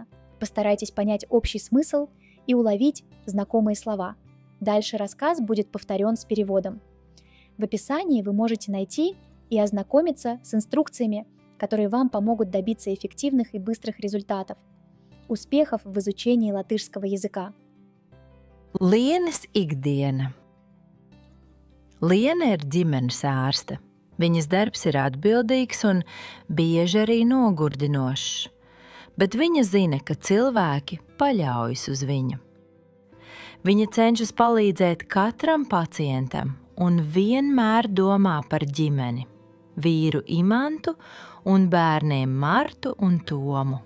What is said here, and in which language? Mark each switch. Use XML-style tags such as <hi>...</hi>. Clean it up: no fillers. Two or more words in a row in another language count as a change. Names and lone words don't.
<ru>Постарайтесь понять общий смысл и уловить знакомые слова. Дальше рассказ будет повторен с переводом. В описании вы можете найти и ознакомиться с инструкциями, которые вам помогут добиться эффективных и быстрых результатов. Успехов в изучении латышского языка.</ru> <lv>Lienas ikdiena. Liena ir ģimenes ārste. Viņas darbs ir atbildīgs un bieži arī nogurdinošs, bet viņa zina, ka cilvēki paļaujas uz viņu. Viņa cenšas palīdzēt katram pacientam un vienmēr domā par ģimeni, vīru Imantu un bērniem Martu un Tomu.</lv>